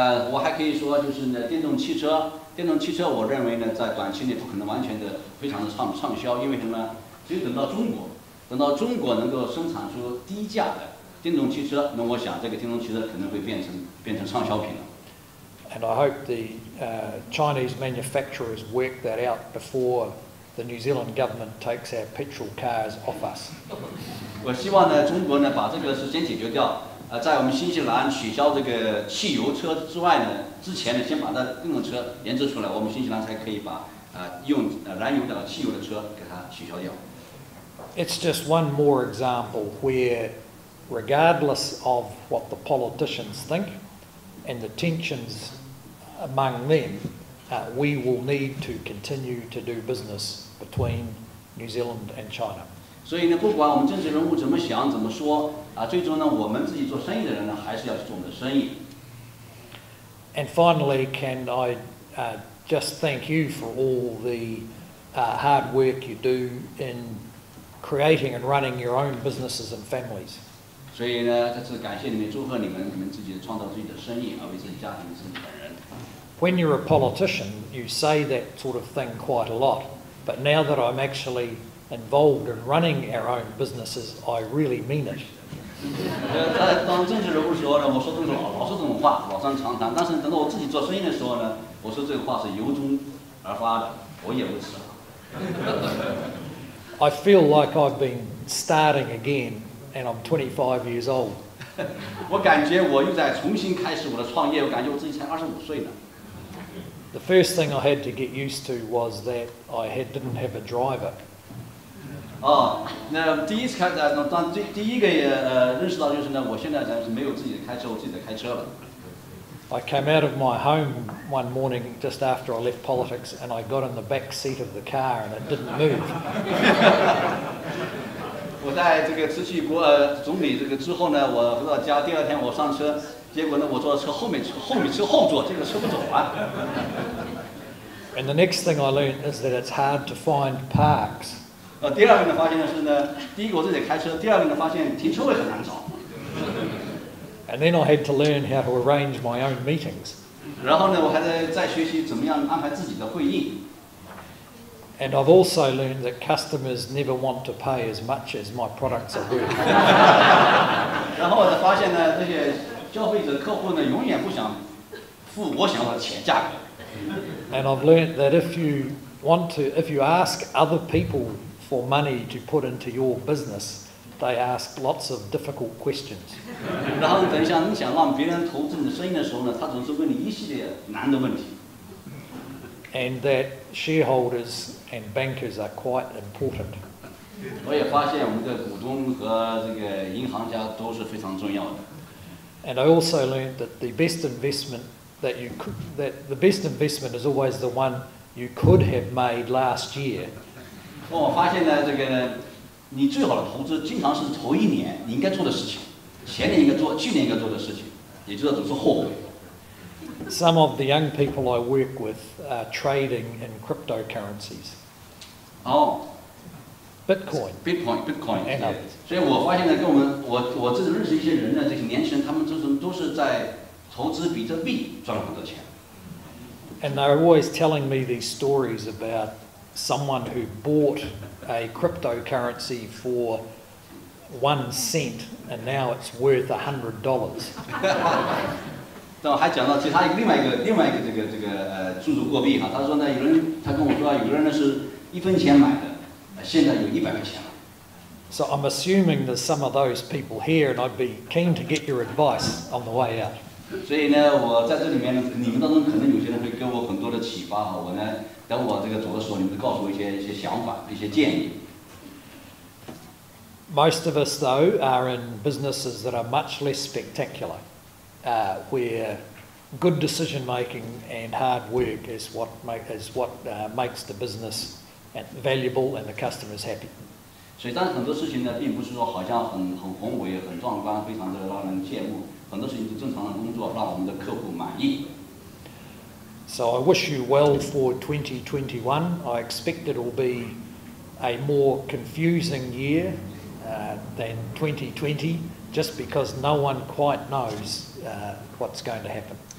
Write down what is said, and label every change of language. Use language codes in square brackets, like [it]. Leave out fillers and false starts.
[zh] 我还可以说，就是呢，电动汽车，我认为呢，在短期内不可能完全的非常的畅销，因为什么呢？只有等到中国能够生产出低价的电动汽车，那我想这个电动汽车可能会变成畅销品了。 [en] And I hope the Chinese manufacturers work that out before the New Zealand government takes our petrol cars off us. [zh] 我希望呢，中国呢把这个事先解决掉。在我们新西兰取消这个汽油车之外呢，之前呢，先把它电动车研制出来，我们新西兰才可以把用燃油的汽油的车给它取消掉。 [en] It's just one more example where, regardless of what the politicians think and the tensions among them, we will need to continue to do business between New Zealand and China. [zh] 所以呢，不管我们政治人物怎么想怎么说最终呢，我们自己做生意的人呢，还是要去做我们的生意。 [en] And finally, can I just thank you for all the hard work you do in creating and running your own businesses and families. [zh] 所以呢，再次感谢你们，祝贺你们自己创造自己的生意，为自己家庭、自己本人。 [en] When you're a politician, you say that sort of thing quite a lot, but now that I'm actually involved in running our own businesses, I really mean it. [zh] 当政治人物的时候呢，我说这种老说这种话，老生常谈。但是等到我自己做生意的时候呢，我说这个话是由衷而发的，我也如此。 [en] I feel like I've been starting again, and I'm 25 years old. [zh] 我感觉我又在重新开始我的创业，我感觉我自己才25岁呢。 [en] The first thing I had to get used to was that I didn't have a driver. [zh] 那第一次第一个认识到就是呢，我现在是没有自己的开车，我自己在开车了。 [en] I came out of my home one morning just after I left politics, and I got in the back seat of the car, and it didn't move. [zh] 我在这个辞去总理这个之后呢，我回到家，第二天我上车，结果呢，我坐车后面车后座，这个车不走了。 [en] And the next thing I learned is that it's hard to find parks. [zh] 第二个呢，发现的是呢，第一个我自己开车，第二个呢，发现停车位很难找。 [en] And then I had to learn how to arrange my own meetings. [zh] 然后呢，我还在学习怎么样安排自己的会议。 [en] And I've also learned that customers never want to pay as much as my products are worth. [zh] 然后我才发现呢，这些消费者客户呢永远不想付我想要的钱价格。 [en] And I've learnt that if you ask other people for money to put into your business, they ask lots of difficult questions. [zh] 然后等一下，你想让别人投资你的生意的时候呢，他总是问你一系列难的问题。 [en] And that shareholders and bankers are quite important. [zh] 我也发现我们的股东和这个银行家都是非常重要的。 [en] And I also learned that the best investment is always the one you could have made last year. [zh] 我发现呢，这个你最好的投资，经常是头一年你应该做的事情，前年应该做，去年应该做的事情，也就是总是后悔。 [en] Some of the young people I work with are trading in cryptocurrencies. 哦。 Bitcoin. And others. [zh] 所以我发现呢，跟我自己认识一些人呢，这些年轻人，他们都是在投资比特币赚了很多钱。 [en] And they're always telling me these stories about someone who bought a cryptocurrency for 1 cent and now it's worth $100. [zh] 但还讲到其他另外一个这个数字货币哈，他说呢，他跟我说有个人呢是1分钱买的。现在有100块钱了。 [en] So I'm assuming there's some of those people here, and I'd be keen to get your advice on the way out. [zh] 所以呢，我在这里面呢，你们当中可能有些人会给我很多的启发哈。我呢，等我这个走的时候，你们告诉我一些想法、一些建议。 [en] Most of us, though, are in businesses that are much less spectacular, where good decision making and hard work is what makes the business valuable and the customers happy. [zh] 所以，但是很多事情呢，并不是说好像很宏伟、很壮观、非常的让人羡慕。很多事情是正常的工作，让我们的客户满意。 [en] So I wish you well for 2021. I expect it will be a more confusing year than 2020, just because no one quite knows what's going to happen.